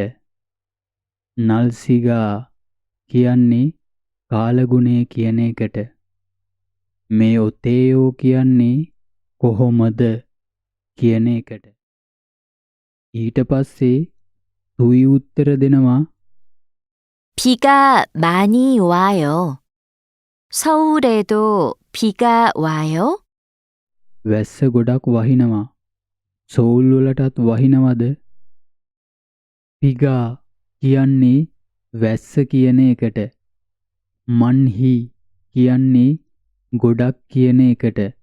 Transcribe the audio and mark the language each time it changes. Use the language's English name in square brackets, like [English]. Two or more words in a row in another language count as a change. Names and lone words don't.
[Sinhala] නල්සිගා කියන්නේ කාලගුණය කියන එකට. මේ ඔතේයෝ කියන්නේ කොහොමද කියන එකට. ඊට පස්සේ තුයි උත්තර දෙනවා. [Korean] 비가 많이 와요. 서울에도 비가 와요? [Sinhala] වැස්ස ගොඩක් වහිනවා. සෝල් වලටත් වහිනවද? පිගා කියන්නේ වැස්ස කියන එකට. මන්හි කියන්නේ ගොඩක් කියන එකට.